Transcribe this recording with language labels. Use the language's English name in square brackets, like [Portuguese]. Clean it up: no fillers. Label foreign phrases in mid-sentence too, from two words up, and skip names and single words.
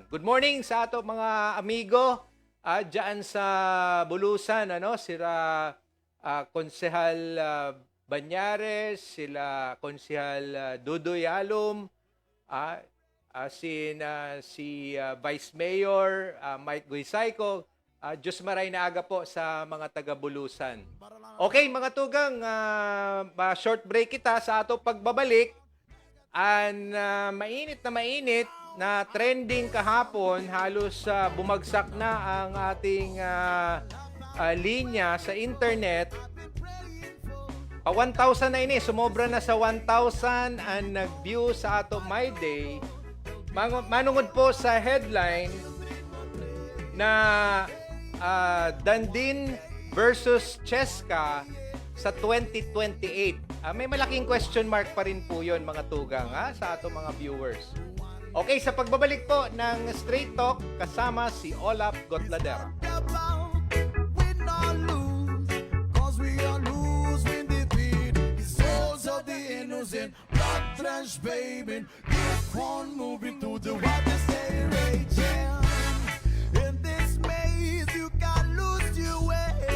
[English] Good morning [Bikol] sa ato mga amigo diyan sa Bulusan, sila Konsehal Banyares, sila Konsehal Dudoy Alom, si Vice Mayor Mike Guisayco. Diyos maray na aga po sa mga taga-Bulusan. Okay, mga tugang, [English] short break [Bikol] kita sa ato pagbabalik. [Filipino] Mainit na trending kahapon, halos bumagsak na ang ating linya sa internet. [Bikol] 1,000 na ini, sumobra na sa 1,000 ang nag-view sa ato My Day. Manungod po sa headline na Dandin versus Cheska sa 2028. [Filipino] May malaking [English] question mark [Filipino] pa rin po yun, mga tugang, sa ato mga viewers. Okay, sa pagbabalik po ng Straight Talk, kasama si Olap Gotladera. [English] Win or lose, 'cause we are lose when defeat. The souls of the innocent, blood drenched baby. Keep on moving to the water, stay raging. In this maze, you can't lose your way.